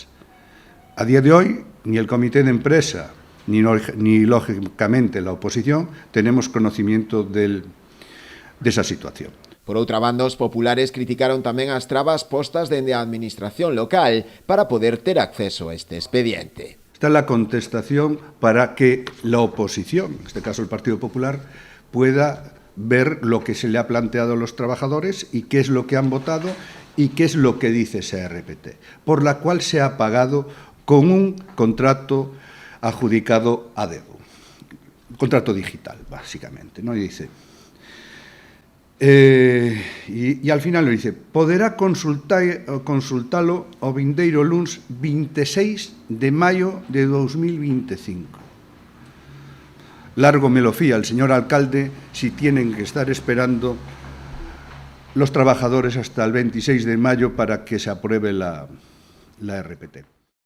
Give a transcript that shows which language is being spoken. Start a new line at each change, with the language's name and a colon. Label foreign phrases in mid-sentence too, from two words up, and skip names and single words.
Spanish: A día de hoy, ni el Comité de Empresa, ni lógicamente la oposición, tenemos conocimiento de esa situación.
Galician: Por outra banda, os populares criticaron tamén as trabas postas dende a administración local para poder ter acceso a este expediente.
Spanish: Esta es la contestación para que la oposición, en este caso el Partido Popular, pueda ver lo que se le ha planteado a los trabajadores y qué es lo que han votado y qué es lo que dice esa RPT, por la cual se ha pagado con un contrato adjudicado a dedo, un contrato digital, básicamente, ¿no? Y dice, y al final lo dice,
Galician: poderá consultalo o vindeiro luns 26 de maio de 2025.
Spanish: Largo me lo fía el señor alcalde si tienen que estar esperando los trabajadores hasta el 26 de mayo para que se apruebe la RPT.